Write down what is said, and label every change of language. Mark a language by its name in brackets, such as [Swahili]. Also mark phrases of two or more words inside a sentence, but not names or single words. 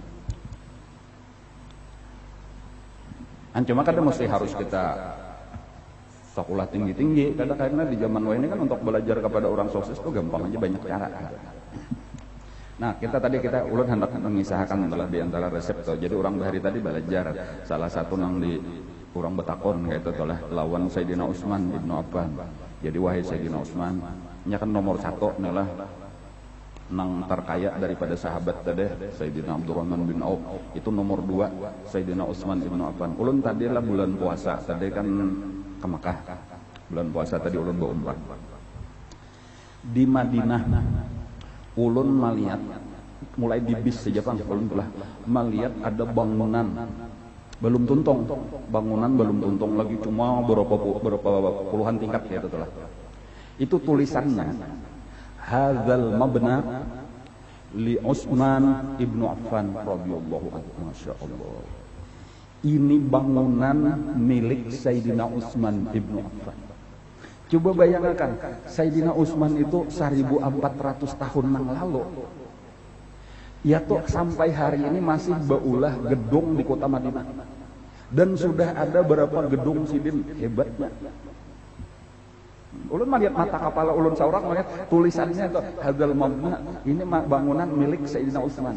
[Indonesian] Cuma kadang mesti harus kita sekolah tinggi-tinggi. Karena di zaman ini kan untuk belajar kepada orang sukses itu gampang aja banyak cara. Nah kita ulun hendak mengisahkan adalah di antara resep tuh. [Banjar] Jadi orang bahari tadi belajar salah satu nang di orang betakon kayak itu adalah lawan Sayyidina Utsman ibnu Affan. Jadi wahai Sayyidina Utsman, nya kan nomor 1 adalah nang terkaya daripada sahabat tadi Sayyidina Abdurrahman bin Auf, itu nomor 2 Sayyidina Utsman ibnu Affan. Ulun tadi lah bulan puasa tadi kan ke Mekah, bulan puasa tadi ulun berumrah di Madinah. Ulun melihat mulai di bis saja kan ulun telah melihat ada bangunan belum tuntung, lagi cuma berapa puluhan tingkat ya itu lah. [Indonesian] Itu tulisannya [Arabic] هذا المبنى لعثمان بن عفان رضي الله عنه. [Indonesian] Masyaallah. Ini bangunan milik Sayyidina Utsman ibnu Affan. Coba bayangkan, Sayyidina Utsman itu 1400 tahun yang lalu. [Banjar] Ya tuh sampai hari ini masih beulah gedung di kota Madinah. [Indonesian] Dan sudah ada berapa gedung sidin hebatnya. [Banjar] Ulun melihat mata kepala ulun seorang melihat tulisannya itu [Arabic] هذا المبنى, [Banjar] ini bangunan milik Sayyidina Utsman.